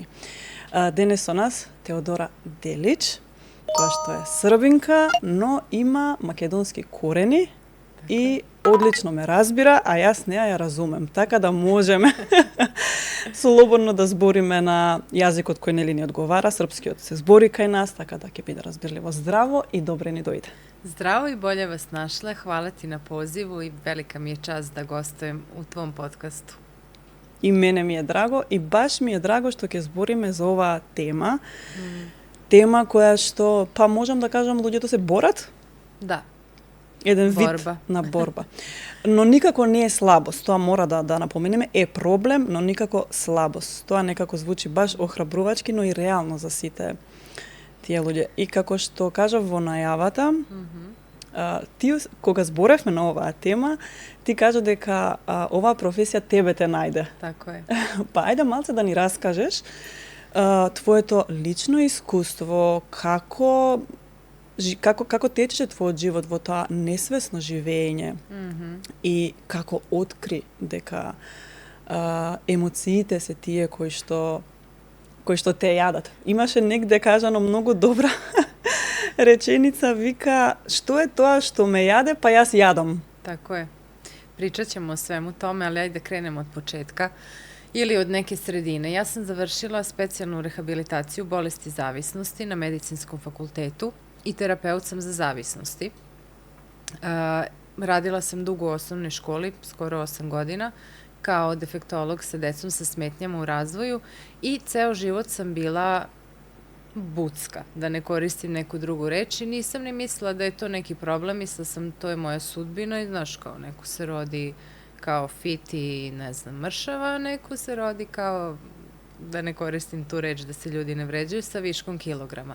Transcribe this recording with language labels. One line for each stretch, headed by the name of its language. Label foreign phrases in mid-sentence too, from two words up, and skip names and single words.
Macedonian: Денес со нас Теодора Делич, која што е србинка, но има македонски корени и одлично ме разбира, а јас неа ја разумем, така да можеме слободно да збориме на јазикот кој нели ни одговара, српскиот се збори кај нас, така да ќе биде разбирливо. Здраво и добре ни дојде.
Serbian: Здраво и болje vas našle, hvala ti na pozivu i velika mi je čast da gostujem u tvom podcastu.
Macedonian: И мене ми е драго и баш ми е драго што ќе збориме за оваа тема. Тема која што, па можам да кажам, луѓето се борат?
Serbian: Da.
Macedonian: Еден Борба. вид на борба. Но никако не е слабост, тоа мора да напоменеме, е проблем, но никако слабост. Тоа некако звучи баш охрабрувачки, но и реално за сите тие луѓе. И како што кажав во најавата, ти кога зборевме на оваа тема, ти кажа дека оваа професија тебе те најде.
Serbian: Tako je.
Macedonian: Па ајде малце да ни раскажеш твоето лично искуство, како течеше твојот живот во тоа несвесно живење и како откри дека емоциите се тие кои што те јадат. Имаше негде кажано многу добра реченица, вика, што е тоа што ме јаде, па јас јадам.
Serbian: Tako je. Pričat ćemo o svemu tome, ali ajde da krenemo od početka ili od neke sredine. Ja sam završila specijalnu rehabilitaciju bolesti zavisnosti na Medicinskom fakultetu i terapeut sam za zavisnosti. Radila sam dugo u osnovnoj školi, skoro 8 godina, kao defektolog sa decom sa smetnjama u razvoju i ceo život sam bila bucka, da ne koristim neku drugu reč i nisam ni mislila da je to neki problem, mislila sam to je moja sudbina i znaš kao neko se rodi kao fit i ne znam mršava, neko se rodi kao, da ne koristim tu reč da se ljudi ne vređaju, sa viškom kilograma.